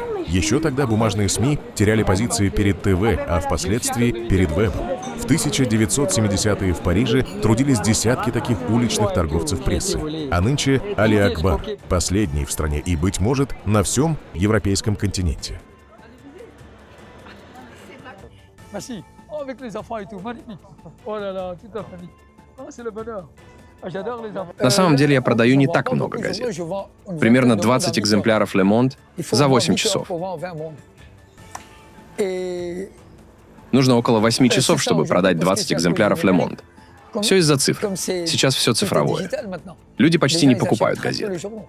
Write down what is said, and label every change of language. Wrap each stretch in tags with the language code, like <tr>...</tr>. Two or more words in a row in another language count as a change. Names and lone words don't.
<ru>Еще тогда бумажные СМИ теряли позиции перед ТВ, а впоследствии перед вебом. В 1970-е в Париже трудились десятки таких уличных торговцев прессы. А нынче Али Акбар, последний в стране и, быть может, на всем европейском континенте.</ru> <fr>Avec les enfants et tout, magnifique. Oh là là, tout à fait. Oh, c'est le bonheur. J'adore les enfants.</fr> <ru>На самом деле я продаю не так много газет. Примерно 20 экземпляров Le Monde за 8 часов. Нужно около 8 часов, чтобы продать 20 экземпляров Le Monde. Все из-за цифр. Сейчас все цифровое. Люди почти не покупают газеты.</ru>